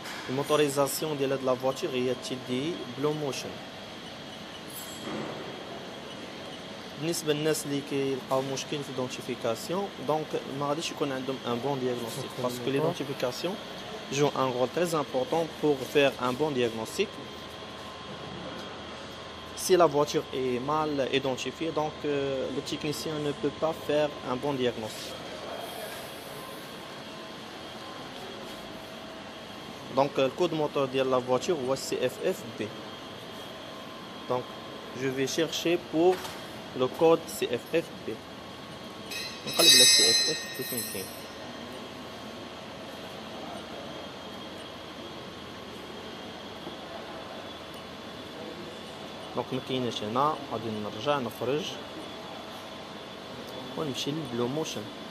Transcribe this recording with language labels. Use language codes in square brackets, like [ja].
[ar] الموتوريزاسيون ديال هاد لا فواتور هي TDI بلو موشن. بالنسبه للناس اللي كيلقاو مشكل في ليدونتيفيكاسيون دونك ما غاديش يكون عندهم ان بون دياغنوستيك باسكو ليدونتيفيكاسيون [fr] joue un rôle très important pour faire un bon diagnostic. si la voiture est mal identifiée, donc le technicien ne peut pas faire un bon diagnostic. Donc le code moteur de la voiture c'est CFFB. Donc je vais chercher pour le code CFFB. [ar] نقلب على CFFB فين كاين. دونك ما كايناش هنا، غادي نرجع نخرج ونمشي للبلو موشن.